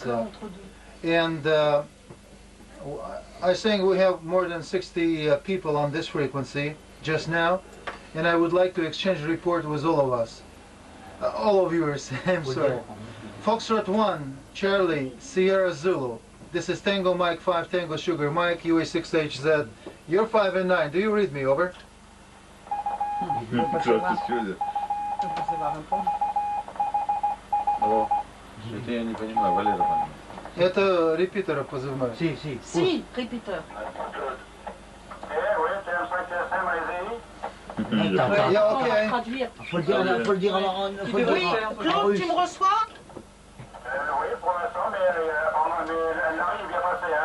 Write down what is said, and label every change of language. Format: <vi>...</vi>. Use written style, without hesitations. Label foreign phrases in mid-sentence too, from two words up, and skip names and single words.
<en>And I think we have more than 60 people on this frequency just now, and I would like to exchange a report with all of us. All of yours, I'm sorry. Foxtrot 1, Charlie, Sierra Zulu. This is Tango Mike 5, Tango Sugar Mike, UA6HZ. You're 5 and 9. Do you read me? Over.</en> <ru>Это репетера позывной.</ru> <fr>Si, répéteur.</fr> <en>Yeah, okay.</en> <fr>Traduire. Faut le dire en Oui, Claude, tu me reçois? Oui, pour l'instant, mais Larry est bien passé, hein.</fr>